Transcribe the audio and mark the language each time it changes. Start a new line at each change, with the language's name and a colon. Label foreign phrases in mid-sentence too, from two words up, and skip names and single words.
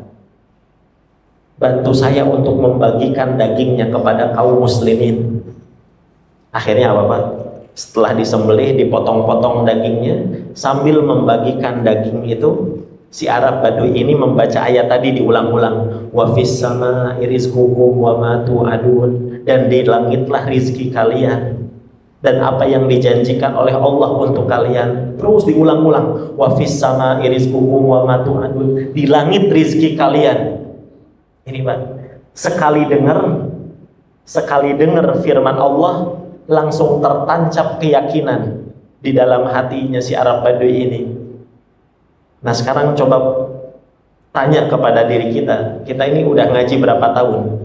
Indonesian: Bantu saya untuk membagikan dagingnya kepada kaum muslimin. Akhirnya apa Pak? Setelah disembelih, dipotong-potong dagingnya, sambil membagikan daging itu, si Arab Badui ini membaca ayat tadi diulang-ulang.
Arabic: وفي السماء رزقكم وما توعدون,
Indonesian: dan di langitlah rizki kalian dan apa yang dijanjikan oleh Allah untuk kalian. Terus diulang-ulang.
Arabic: وفي السماء رزقكم وما توعدون,
Indonesian: di langit rizki kalian. Ini Pak, sekali dengar firman Allah, langsung tertancap keyakinan di dalam hatinya si Arab Badui ini. Nah sekarang coba tanya kepada diri kita ini udah ngaji berapa tahun?